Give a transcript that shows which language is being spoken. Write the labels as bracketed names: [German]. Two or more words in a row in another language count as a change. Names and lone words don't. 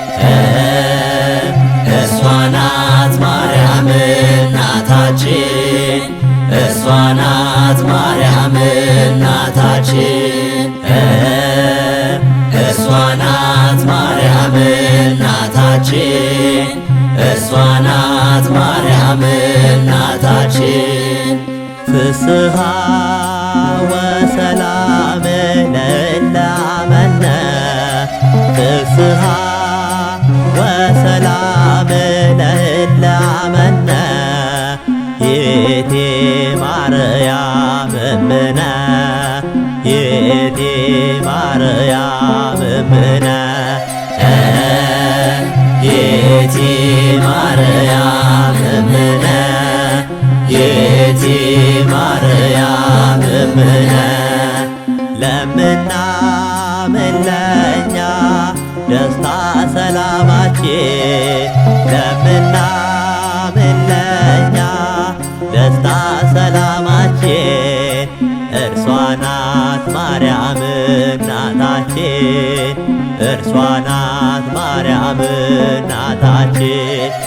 [Amharic] እርሷ ናት ማርያም እናታችን እርሷ ናት ማርያም እናታችን እርሷ ናት ማርያም እናታችን እርሷ ናት ማርያም እናታችን [Geez] ፍስሐ ወሰላም ለእላመነ ፍስሐ ወሰላም ለእላመነ ይእቲ ማርያም እምነ ይእቲ ማርያም እምነ ይእቲ ማርያም እምነ ይእቲ ማርያም እምነ [Amharic] ለምናምን ለእኛ ደስታ ሰላማችን ለምናምን ለእኛ ደስታ ሰላማችን እርሷ ናት ማርያም እናታችን እርሷ ናት ማርያም እናታችን